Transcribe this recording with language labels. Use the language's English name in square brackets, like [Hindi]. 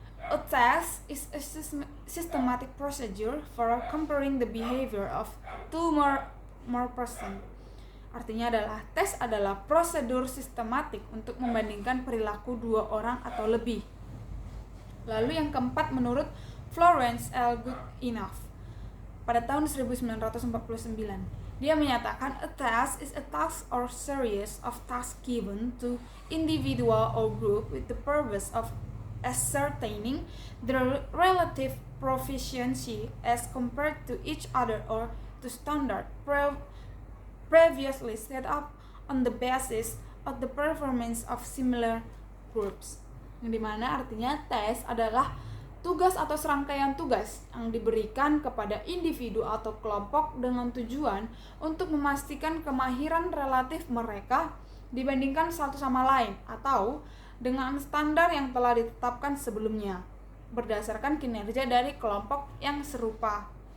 [English] A test is a systematic procedure for comparing the behavior of two more person. [Indonesian] Artinya tes adalah prosedur sistematik untuk membandingkan perilaku dua orang atau lebih. Lalu yang keempat menurut Florence L. Goodenough pada tahun 1949. Dia menyatakan [English] a task is a task or series of tasks given to individual or group with the purpose of ascertaining their relative proficiency as compared to each other or to standard previously set up on the basis of the performance of similar groups. [Indonesian] Yang dimana artinya tes adalah tugas atau serangkaian tugas yang diberikan kepada individu atau kelompok dengan tujuan untuk memastikan kemahiran relatif mereka dibandingkan satu sama lain atau dengan standar yang telah ditetapkan sebelumnya berdasarkan kinerja dari kelompok yang serupa.